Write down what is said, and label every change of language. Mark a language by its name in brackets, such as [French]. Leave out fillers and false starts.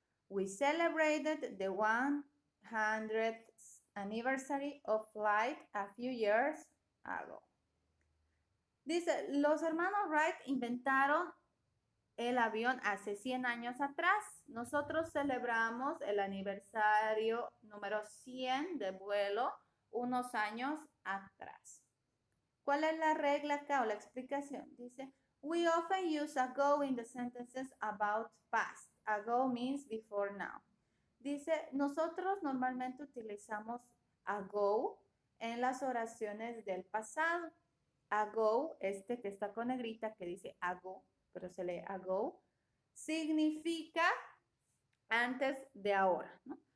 [English] We celebrated the 100th anniversary of flight a few years ago. [Spanish] Dice, los hermanos Wright inventaron el avión hace 100 años atrás. Nosotros celebramos el aniversario número 100 de vuelo unos años atrás. ¿Cuál es la regla acá o la explicación? Dice, [English] we often use ago in the sentences about past. Ago means before now. [Spanish] Dice, nosotros normalmente utilizamos ago en las oraciones del pasado. Ago, este que está con negrita que dice ago, pero se lee ago, significa antes de ahora, ¿no?